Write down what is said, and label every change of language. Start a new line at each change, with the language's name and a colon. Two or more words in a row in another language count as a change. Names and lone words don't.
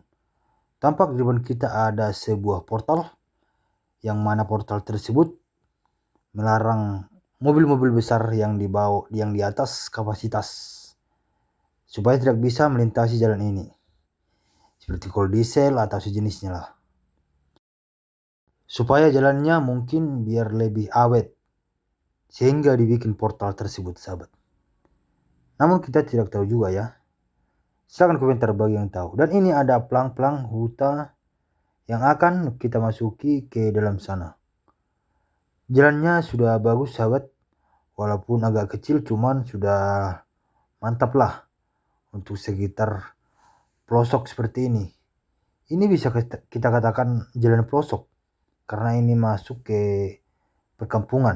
Indonesian: Tampak di depan kita ada sebuah portal, yang mana portal tersebut melarang mobil-mobil besar yang di atas kapasitas supaya tidak bisa melintasi jalan ini, seperti kol diesel atau sejenisnya lah, supaya jalannya mungkin biar lebih awet, sehingga dibikin portal tersebut sahabat. Namun kita tidak tahu juga ya, silahkan komentar bagi yang tahu. Dan ini ada pelang-pelang huta yang akan kita masuki ke dalam sana. Jalannya sudah bagus sahabat, walaupun agak kecil, cuman sudah mantap lah untuk sekitar pelosok seperti ini. Ini bisa kita katakan jalan pelosok karena ini masuk ke perkampungan.